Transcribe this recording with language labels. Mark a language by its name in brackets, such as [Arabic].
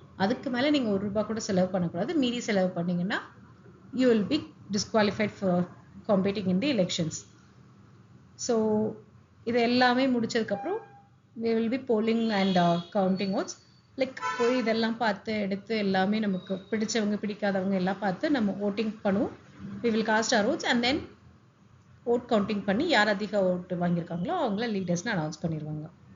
[Tamil] அதுக்கு மேலே நீங்கள் ₹1 கூட செலவு பண்ணக்கூடாது. மீறி செலவு பண்ணிங்கன்னா [English] you will be disqualified for competing in the elections. [Tamil] So இது எல்லாமே முடிச்சதுக்கப்புறம் [English] we will be polling and counting votes. [Tamil] Like போய் இதெல்லாம் பார்த்து எடுத்து எல்லாமே நமக்கு பிடிச்சவங்க பிடிக்காதவங்க எல்லாம் பார்த்து நம்ம ஓட்டிங் பண்ணுவோம். [English] we will cast our votes and then [Tamil] vote counting பண்ணி யார் அதிக ஓட்டு வாங்கியிருக்காங்களோ அவங்கள லீடர்ஸ்னு அனௌன்ஸ் பண்ணிடுவாங்க.